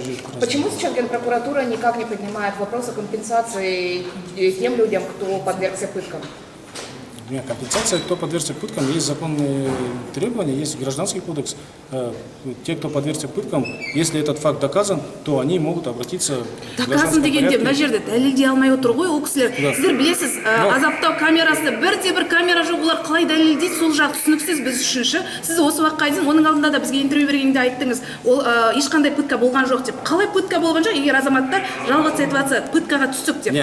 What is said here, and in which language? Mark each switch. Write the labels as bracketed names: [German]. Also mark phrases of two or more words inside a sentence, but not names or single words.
[Russian] Почему сейчас Генпрокуратура никак не поднимает вопрос о компенсации тем людям, кто подвергся пыткам? Нет, компенсация, кто подвергся пыткам, есть законные требования, есть гражданский кодекс. Те, кто подвергся пыткам, если этот факт доказан, то они могут обратиться в [Kazakh] доказан дегенде мына жерде дәлелдей алмай отыр ғой ол кісілер. Сіздер білесіз, азаптау камерасы бірде-бір камера жоқ, олар қалай дәлелдейді, сол жақ түсініксіз біз үшінші. Сіз осы уақытқа дейін оның алдында да бізге интервью бергенде айттыңыз, ол ешқандай пытка болған жоқ деп. Қалай пытка болған жоқ, егер азаматтар жалғыз айтып жатса, пыткаға түстік деп?